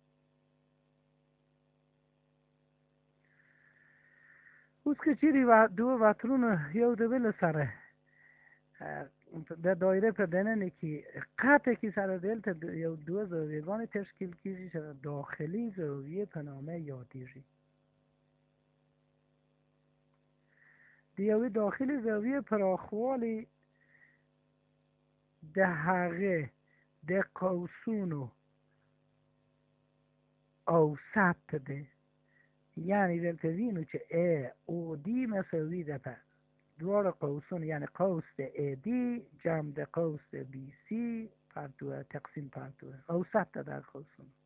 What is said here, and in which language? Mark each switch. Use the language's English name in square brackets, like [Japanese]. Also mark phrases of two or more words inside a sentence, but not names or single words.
[Pashto] اوس که چیرې دو وترونه یو د بل سره د دایره په دننه کې قطع کې سره دلته یو دو زاویه‌گان تشکیل کیږي چې داخلي زاویه په نامه یادیږي د یوې داخلي زاویه پراخوالی د هغه د قوسونو اوسط ده یعنی دلته وینو چې A او D مساوی ده په دوار قوسون یعنی قوس ده AD جمع ده قوس ده BC پر دو تقسیم پر دو اوسط ده در قوسون